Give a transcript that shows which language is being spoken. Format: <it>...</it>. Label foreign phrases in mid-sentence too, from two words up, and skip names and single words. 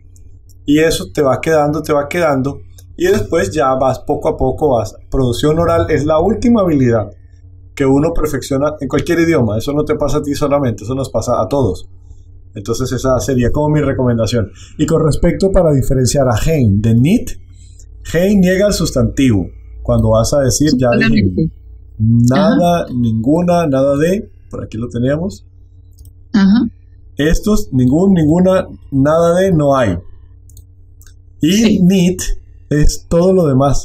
<es>Y eso te va quedando. Y después ya vas poco a poco, Producción oral es la última habilidad que uno perfecciona en cualquier idioma. Eso no te pasa a ti solamente, eso nos pasa a todos. Entonces esa sería como mi recomendación. Y con respecto para diferenciar a geen de niet, geen niega el sustantivo. Cuando vas a decir, ya dije, nada, ninguna, nada de, por aquí lo teníamos. Ajá. Estos, ninguna, nada de, no hay. Y niet es todo lo demás.</es>